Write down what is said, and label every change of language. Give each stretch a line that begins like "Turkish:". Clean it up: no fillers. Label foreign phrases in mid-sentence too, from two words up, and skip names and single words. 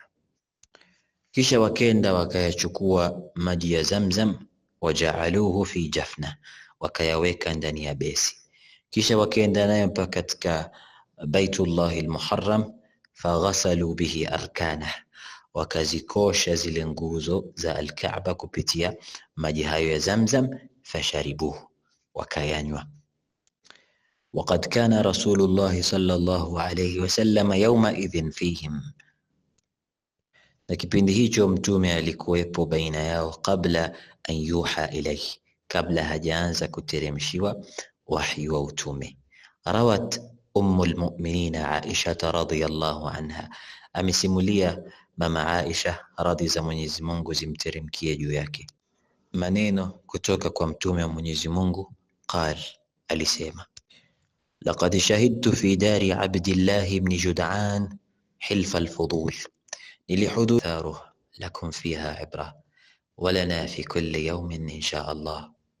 Swahili: Kisha wakenda wakayachukua maji ya Zamzam,
Arabic: وجعلوه في جفنة,
Swahili: wakayaweka ndani ya besi. Kisha wakenda nayo mpaka katika Baitullah al-Muharram,
Arabic: فغسلوا به أركانه,
Swahili: wakazikosha zile nguzo za al-Kaaba kupitia maji hayo ya Zamzam, fasharibuhu, wakayanywa.
Arabic: وقد كان رسول الله صلى الله عليه وسلم يومئذ فيهم,
Swahili: na kipindi hicho mtume alikuwepo baina yao,
Arabic: قبل أن يوحى إليه,
Swahili: kabla hajaanza kuteremshiwa wahyi wa utume.
Arabic: روت أم المؤمنين Aisha رضي الله عنها,
Swahili: amesimulia mama Aisha, radhi za Mwenyezi Mungu zimteremkie juu yake, maneno kutoka kwa mtume wa Mwenyezi Mungu. Qal, alisema:
Arabic: لقد شهدت في دار عبد الله بن جدعان حلف الفضول لحدوث ثاره لكم فيها عبرة ولنا في كل يوم إن شاء الله.